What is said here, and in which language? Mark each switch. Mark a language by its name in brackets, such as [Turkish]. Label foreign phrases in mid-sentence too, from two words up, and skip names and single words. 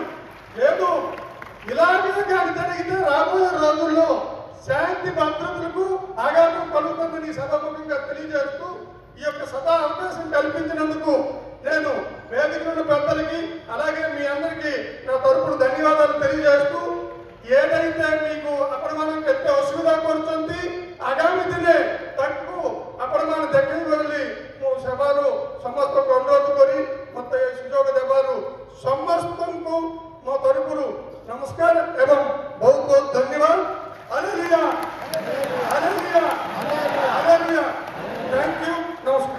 [Telugu] లేదు ఇలాగే కానీ జరిగితే రాబోయే రోజుల్లో శాంతి భద్రతలకు ఆఘాతం కలుగుతుందని సభాముఖంగా తెలియజేస్తూ ఈ యొక్క సభా అవకాశం కల్పించినందుకు నేను వేదికల పెద్దలకి అలాగే మీ అందరికీ నా తరపున ధన్యవాదాలు తెలియజేస్తూ ఏదైతే మీకు అప్రమాణం [Odia] ಕೆತ್ತೆ ଅସୁବିଧା କରୁଛନ୍ତି ଆଗାମୀ ଦିନେ ତାଙ୍କୁ ଆପଣମାନେ ଦେଖେଇ ବୋଲି ମୁଁ ସେବାରୁ ସମସ୍ତଙ୍କୁ ଅନୁରୋଧ କରି ମୋତେ ଏ ସୁଯୋଗ ଦେବାରୁ ସମସ୍ତଙ୍କୁ ମୋ ତରଫରୁ ନମସ୍କାର ଏବଂ ବହୁତ ବହୁତ ଧନ୍ୟବାଦ। ହାଲେଲୁୟା ହାଲେଲୁୟା ହାଲେଲୁୟା। [English] thank you. नमस्कार।